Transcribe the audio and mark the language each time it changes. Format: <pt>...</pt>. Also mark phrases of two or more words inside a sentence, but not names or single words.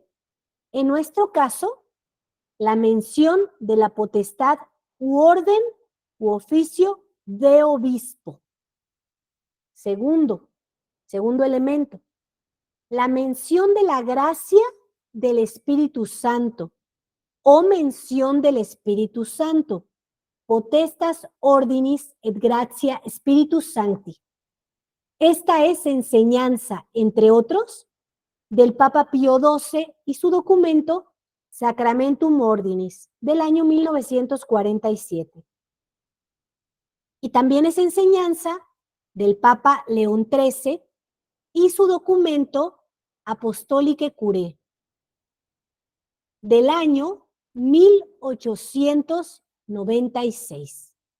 <es>En nuestro caso, la mención de la potestad u orden u oficio de obispo. Segundo elemento, la mención de la gracia del Espíritu Santo o mención del Espíritu Santo,</es> <la>potestas ordinis et gratia Spiritus Sancti.</la> <es>Esta es enseñanza, entre otros, del Papa Pío XII y su documento Sacramentum Ordinis del año 1947. Y también es enseñanza del Papa León XIII y su documento Apostolicae Curae del año 1896.</es>